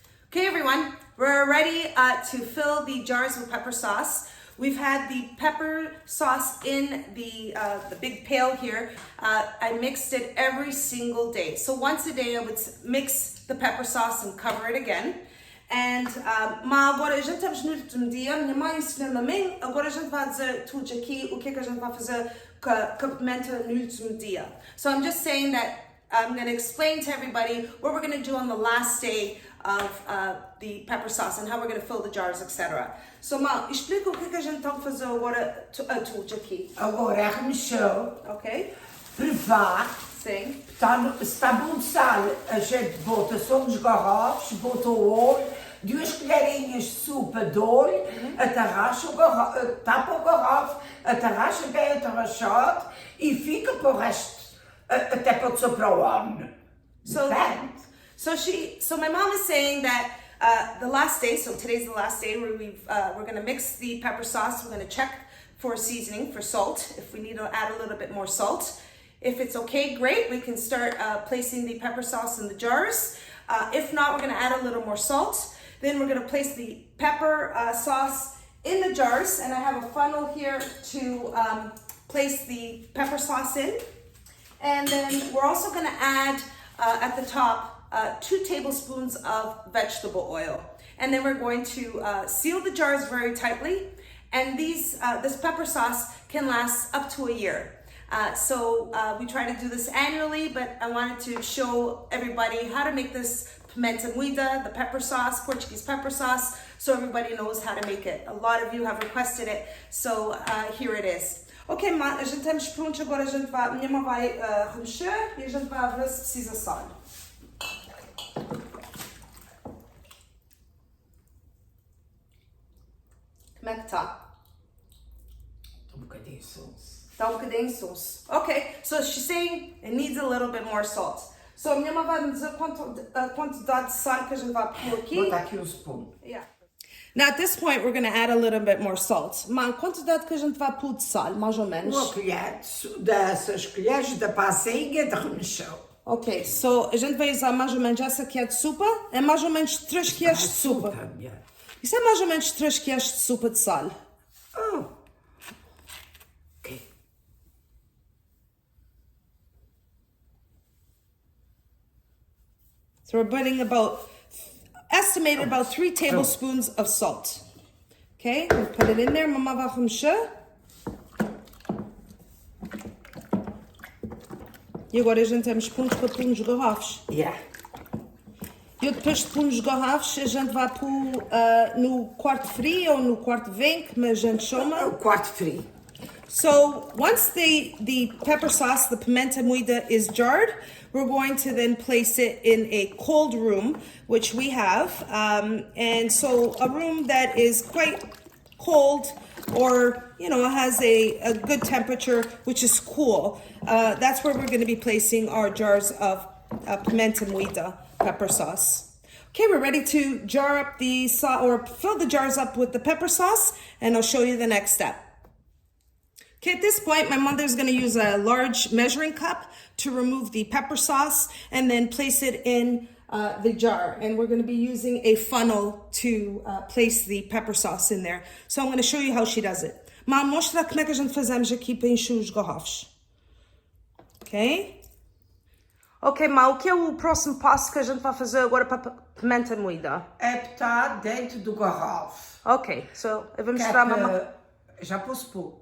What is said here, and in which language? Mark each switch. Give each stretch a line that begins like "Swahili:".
English: Okay, everyone, we're ready to fill the jars with pepper sauce. We've had the pepper sauce in the big pail here. I mixed it every single day. So once a day I would mix the pepper sauce and cover it again.
Portuguese: And agora a gente estamos no último dia, minha mãe ensinou-me a mim, agora a gente vai dizer tudo aqui o que a gente vai fazer com a pimenta no último dia.
English: So I'm just saying that I'm going to explain to everybody what we're going to do on the last day of the pepper sauce and how we're going to fill the jars, etc.
Portuguese: So, Ma, explica o que a gente está a fazer agora a tudo aqui. Agora é remexer, Ok? provar. Sim. Se está bom de sal, a gente bota só uns garrafos, bota o óleo, 2 colherinhas de sopa de óleo, atarracha o garrafo, tapa o garrafo, atarracha bem atarrachado e fica para o resto, até pode ser para o ano.
English: So my mom is saying that the last day, so today's the last day where we're going to mix the pepper sauce. We're going to check for seasoning, for salt, if we need to add a little bit more salt. If it's okay, great, we can start placing the pepper sauce in the jars. If not, we're going to add a little more salt. Then we're going to place the pepper sauce in the jars, and I have a funnel here to place the pepper sauce in. And then we're also going to add at the top 2 tablespoons of vegetable oil. And then we're going to seal the jars very tightly. And this pepper sauce can last up to a year. So we try to do this annually, but I wanted to show everybody how to make this Pimenta Moida, the pepper sauce, Portuguese pepper sauce, so everybody knows how to make it. A lot of you have requested it, so here it is.
Portuguese: Ok, a gente estamos prontos agora, a minha mãe vai remexer e a gente vai ver se precisa sal. Como é que está? Um bocadinho de sauce. Está bocadinho de sauce.
English: Ok, so she's saying it needs a little bit more salt.
Portuguese: So a minha mãe vai me dizer a quantidade de sal que a gente vai pôr aqui. Bota aqui um spoon.
English: Yeah. Now at this point we're going to add a little bit more salt.
Portuguese: Mas a quantidade que a gente vai pôr de sal, mais ou menos? Uma colher dessas colheres da passinha de remexer. Ok, so a gente vai usar mais ou menos essa aqui é de sopa. É mais ou menos 3 colheres de sopa. Isso é mais ou menos 3 colheres de sopa de sal.
English: Oh. Ok. So we're putting estimated about 3 tablespoons of salt. Okay, we'll put it in there.
Portuguese: Mama vai remexer. E agora a gente temos pontos para pôr nos garrafos.
English: Yeah.
Portuguese: E depois de pôr nos garrafos, a gente vai pôr no quarto frio ou no quarto vem, como a gente chama. O quarto frio.
English: So once the pepper sauce, the Pimenta Moida, is jarred, we're going to then place it in a cold room, which we have. And so a room that is quite cold or, you know, has a good temperature, which is cool. That's where we're going to be placing our jars of Pimenta Moida pepper sauce. Okay, we're ready to jar up the sauce or fill the jars up with the pepper sauce, and I'll show you the next step. Okay, at this point, my mother's going to use a large measuring cup to remove the pepper sauce and then place it in the jar. And we're going to be using a funnel to place the pepper sauce in there. So I'm going to show you how she does it.
Portuguese: Ma, mostra como é que a gente fazemos aqui para encher os garrafos. Ok? Ok, Ma, o que é o próximo passo que a gente vai fazer agora para a Pimenta Moida? É botar dentro do garrafo. Ok, so eu vou mostrar a mamãe. Já posso pôr?